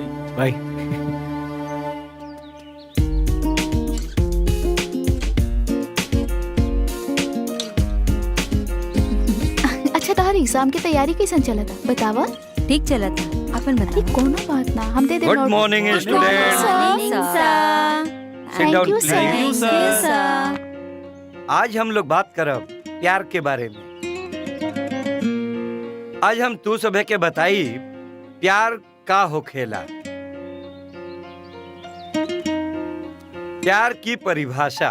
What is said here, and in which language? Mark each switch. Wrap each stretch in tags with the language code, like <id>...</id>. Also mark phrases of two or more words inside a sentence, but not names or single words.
<bho>बाय। अच्छा तारी एग्जाम की तैयारी कैसन चला था बतावा। ठीक चला था, अपन बता। कोनो बात ना, हम दे दे।</bho> <en>good morning student. Sit down, thank you please.</en> <bho>सर। आज हम लोग बात करब प्यार के बारे में। आज हम तू सभे के बताई प्यार का होखेला, प्यार की परिभाषा।</bho>